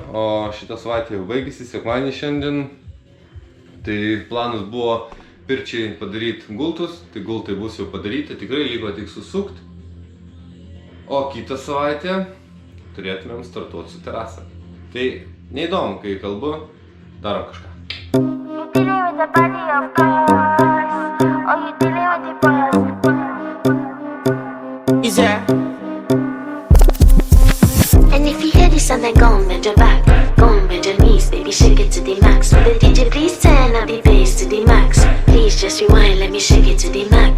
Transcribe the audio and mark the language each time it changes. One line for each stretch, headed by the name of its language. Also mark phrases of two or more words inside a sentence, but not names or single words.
Lithuanian: O šitą savaitę jau baigėsi, sekmadienį šiandien. Tai planas buvo pirčiai padaryti gultus, tai gultai bus jau padaryti, tikrai liko tik susukt. O kitą savaitę turėtumėm startuoti su terasa. Tai neįdomu, kai kalbu, darom kažką.
English: And if you hear this and then go and bend your back, go and bend your knees, baby, shake it to the max. Will the DJ please turn up the bass to the max? Please just rewind, let me shake it to the max.